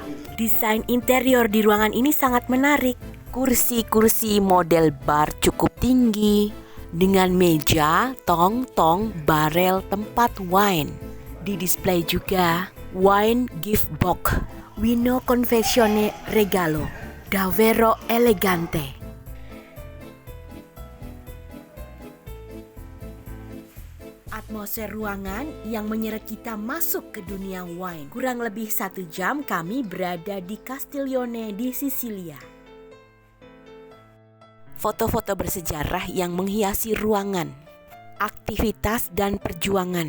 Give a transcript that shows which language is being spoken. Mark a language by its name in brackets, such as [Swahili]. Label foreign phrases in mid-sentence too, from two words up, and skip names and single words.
[Indonesian] Desain interior di ruangan ini sangat menarik. Kursi-kursi model bar cukup tinggi, dengan meja, tong-tong, barel tempat wine. Di display juga [English] wine gift box, [Italian] vino confessione regalo, davvero elegante. [Indonesian] Atmosfer ruangan yang menyeret kita masuk ke dunia wine. Kurang lebih 1 jam kami berada di Castiglione di Sisilia. Foto-foto bersejarah yang menghiasi ruangan, aktivitas dan perjuangan.